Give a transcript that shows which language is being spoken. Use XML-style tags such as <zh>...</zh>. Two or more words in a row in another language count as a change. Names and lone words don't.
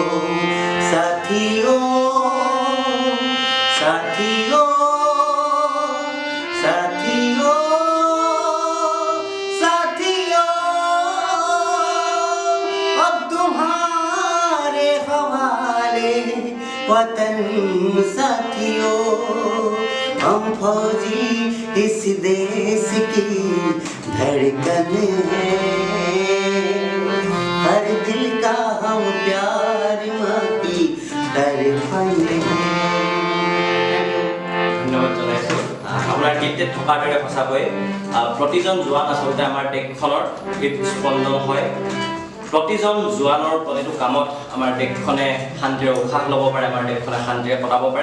<hi>साथियों साथियों साथियों साथियों, अब तुम्हारे हवाले वतन साथियों। हम फौजी इस देश की धड़कन है, हर दिल का हम प्यार माँ की तड़पन है।</hi> <as>ধন্যবাদ জনাইছোঁ। আপোনাৰ গীতটিত থকাৰ দৰে সঁচাকৈ প্ৰতিজন জোৱান আচলতে আমাৰ দেশখনৰ হৃদস্পন্দন হয়। প্ৰতিজন জোৱানৰ প্ৰতিটো কামত আমাৰ দেশখনে শান্তিৰে উশাহ ল'ব পাৰে, আমাৰ দেশখনে শান্তিৰে কটাব পাৰে।</as>